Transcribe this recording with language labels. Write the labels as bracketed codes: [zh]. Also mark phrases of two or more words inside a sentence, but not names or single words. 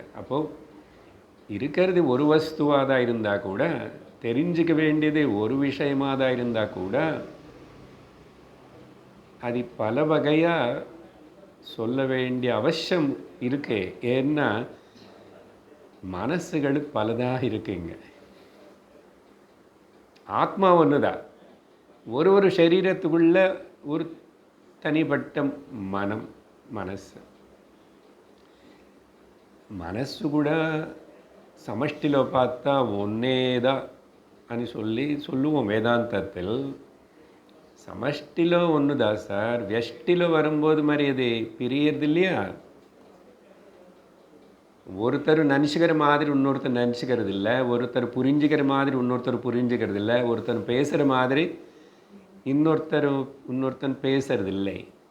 [ta] அப்போது இருக்கிறது ஒரு வஸ்துவாக தான் இருந்தால் கூட, தெரிஞ்சுக்க வேண்டியது ஒரு விஷயமாக தான் இருந்தால் கூட, அது பல வகையாக சொல்ல வேண்டிய அவசியம் இருக்கு. ஏன்னா மனசுகள் பலதாக இருக்குங்க. ஆத்மா ஒன்று தான். ஒரு சரீரத்துக்குள்ள ஒரு தனிப்பட்ட [te] మనస్సు కూడా సమష్టిలో [ta] பார்த்தா ஒன்னேதா అని சொல்லுவோம் வேதாந்தத்தில். சமஷ்டிலோ ஒன்றுதா சார், வெஷ்டிலோ வரும்போது மாதிரி அது பிரியறது இல்லையா? ஒருத்தர் நினச்சிக்கிற மாதிரி இன்னொருத்தர் நினச்சிக்கிறது இல்லை, ஒருத்தர் புரிஞ்சுக்கிற மாதிரி இன்னொருத்தர் புரிஞ்சுக்கிறது இல்லை, ஒருத்தர் பேசுகிற மாதிரி இன்னொருத்தன் பேசுறது இல்லை.